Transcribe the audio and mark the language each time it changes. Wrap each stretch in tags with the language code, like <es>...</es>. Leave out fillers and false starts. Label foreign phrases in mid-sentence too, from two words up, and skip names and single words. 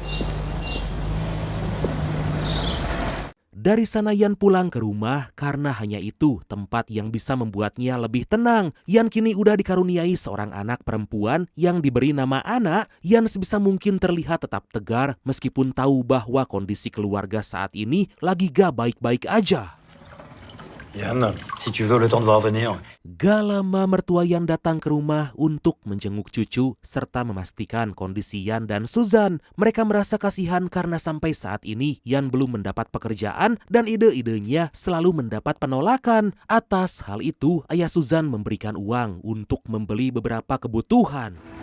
<id>Dari sana Jan pulang ke rumah karena hanya itu tempat yang bisa membuatnya lebih tenang. Jan kini udah dikaruniai seorang anak perempuan yang diberi nama Anna. Jan sebisa mungkin terlihat tetap tegar meskipun tahu bahwa kondisi keluarga saat ini lagi gak baik-baik aja.</id> <fr>Yann, si tu veux le temps de voir venir.</fr> <id>Gak lama mertua Jan datang ke rumah untuk menjenguk cucu serta memastikan kondisi Jan dan Susan. Mereka merasa kasihan karena sampai saat ini Jan belum mendapat pekerjaan dan ide-idenya selalu mendapat penolakan. Atas hal itu, ayah Susan memberikan uang untuk membeli beberapa kebutuhan.</id>